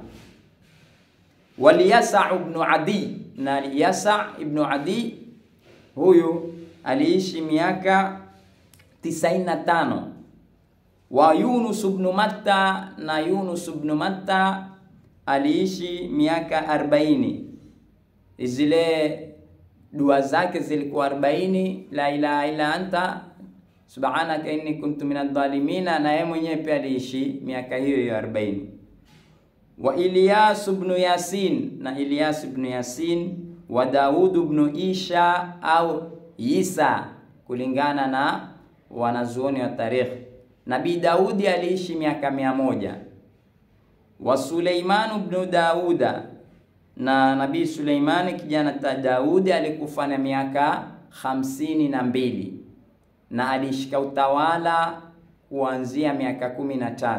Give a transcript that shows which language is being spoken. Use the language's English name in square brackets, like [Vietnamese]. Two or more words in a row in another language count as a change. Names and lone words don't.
[Swahili] Waliyasa ibn Adi, na Yasa ibn Adi huyu aliishi miaka 95. Wa Yunus ibn Matta, na Yunus ibn Matta aliishi miaka 40. Zile dua zake zilikuwa 40, [Arabic] لا إله إلا أنت سبحانك إني كنت من الظالمين, [Swahili] na yeye mwenyewe pia aliishi miaka hiyo 40. Wa Ilyas ibn Yasin, na Ilyas ibn Yasin. Wa Daud ibn Isha au Isa kulingana na wanazuoni wa tarikh. Nabii Daudi aliishi miaka 100. Wa Suleiman ibn Dauda, na Nabii Suleiman kijana ta Daudi alikufa na miaka 52 na alishika utawala kuanzia miaka 13.